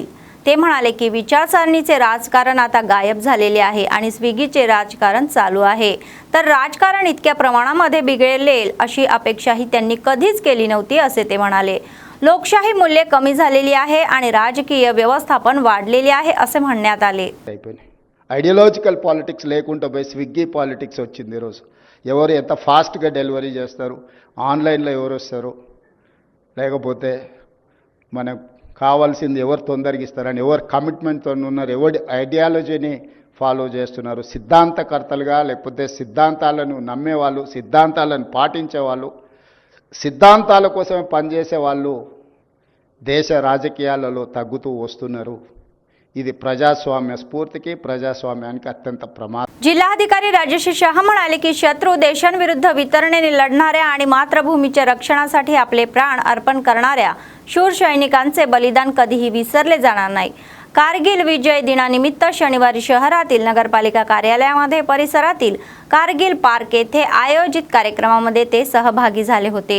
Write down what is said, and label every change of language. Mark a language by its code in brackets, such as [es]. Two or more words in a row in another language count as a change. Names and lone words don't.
[mr] ते म्हणाले की विचारसरणीचे राजकारण आता गायब झालेले आहे आणि स्विगीचे राजकारण चालू आहे. तर राजकारण इतक्या प्रमाणामध्ये बिघडेल अशी अपेक्षाही त्यांनी कधीच केली नव्हती असे ते म्हणाले. लोकशाही मूल्ये कमी झालेली आहे आणि राजकीय व्यवस्थापन वाढलेले आहे असे म्हणण्यात आले. [en] ideological politics [te] లేకుండా పోయి [en] Swiggy politics [te] వచ్చింది. ఈరోజు ఎవరు ఎంత [en] fast delivery [te] చేస్తారు, ఆన్లైన్లో ఎవరు వస్తారు, లేకపోతే మనకు కావాల్సింది ఎవరు తొందరగా ఇస్తారని ఎవరు కమిట్మెంట్తో ఉన్నారు, ఎవరి [en] ideology follow [te] చేస్తున్నారు, సిద్ధాంతకర్తలుగా లేకపోతే సిద్ధాంతాలను నమ్మేవాళ్ళు, సిద్ధాంతాలను పాటించేవాళ్ళు, సిద్ధాంతాల కోసమే పనిచేసే వాళ్ళు దేశ రాజకీయాలలో తగ్గుతూ వస్తున్నారు. ఇది ప్రజాస్వామ్య స్ఫూర్తికి ప్రజాస్వామ్యానికి అత్యంత ప్రమాదం. [mr] जिल्हाधिकारी राजेश शाह म्हणाले की शत्रू देशांविरुद्ध वितरणेने लढणाऱ्या आणि मातृभूमीच्या रक्षणासाठी आपले प्राण अर्पण करणाऱ्या शूर सैनिकांचे बलिदान कधीही विसरले जाणार नाही. कारगिल विजय दिनानिमित्त शनिवारी शहरातील नगरपालिका कार्यालयामध्ये परिसरातील कारगिल पार्क येथे आयोजित कार्यक्रमामध्ये ते सहभागी झाले होते.